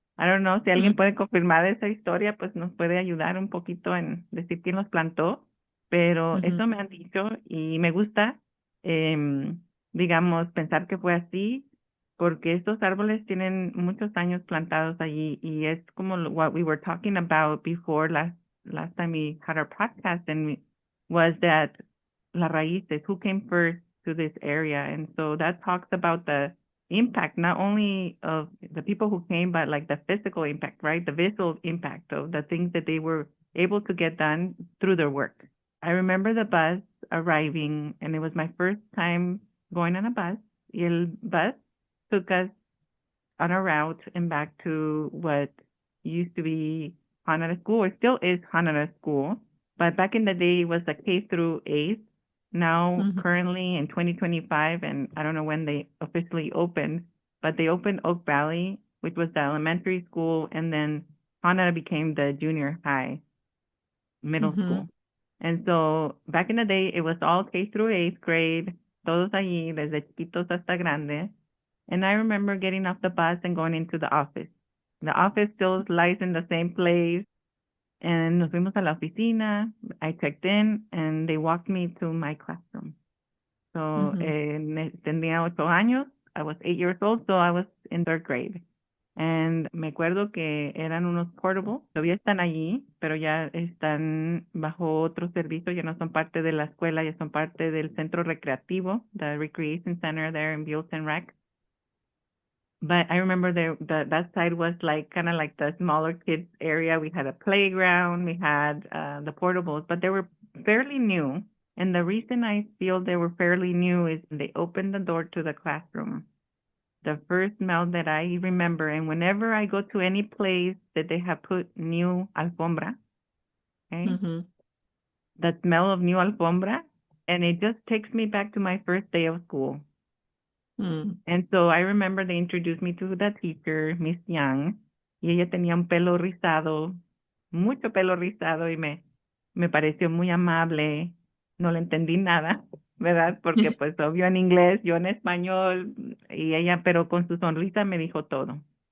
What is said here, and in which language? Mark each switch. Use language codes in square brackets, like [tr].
[es] I don't know si alguien puede confirmar esa historia, pues nos puede ayudar un poquito en decir quién los plantó, pero eso me han dicho y me gusta, digamos, pensar que fue así, porque estos árboles tienen muchos años plantados allí y es como [en] what we were talking about before last time we had our podcast, and was that [es] las raíces, [en] who came first to this area. And so that talks about the impact, not only of the people who came, but like the physical impact, right? The visual impact of the things that they were able to get done through their work. I remember the bus arriving, and it was my first time going on a bus. [es] Y el bus [en] took us on a route and back to what used to be Hanada School, or still is Hanada School. But back in the day, it was a K through 8th. Now, currently in 2025, and I don't know when they officially opened, but they opened Oak Valley, which was the elementary school, and then Hanada became the junior high, middle school. And so back in the day, it was all K through 8th grade, [es] todos allí, desde chiquitos hasta grandes. [en] And I remember getting off the bus and going into the office. The office still lies in the same place. [es] And nos fuimos a la oficina. [en] I checked in, and they walked me to my classroom. So [es] tenía 8 años. [en] I was 8 years old, so I was in 3rd grade. [es] And me acuerdo que eran unos portables. Todavía están allí, pero ya están bajo otro servicio. Ya no son parte de la escuela, ya son parte del centro recreativo, [en] the recreation center there in Buellton Rec. But I remember that side was like kind of like the smaller kids area. We had a playground, we had the portables, but they were fairly new. And the reason I feel they were fairly new is they opened the door to the classroom. The first smell that I remember, and whenever I go to any place that they have put new alfombra, okay, the smell of new alfombra, and it just takes me back to my first day of school. And so I remember they introduced me to the teacher, Miss Young, [es] y ella tenía un pelo rizado, mucho pelo rizado, y me pareció muy amable. No le entendí nada, ¿verdad? Porque pues obvio en inglés, yo en español, y ella, pero con su sonrisa me dijo todo.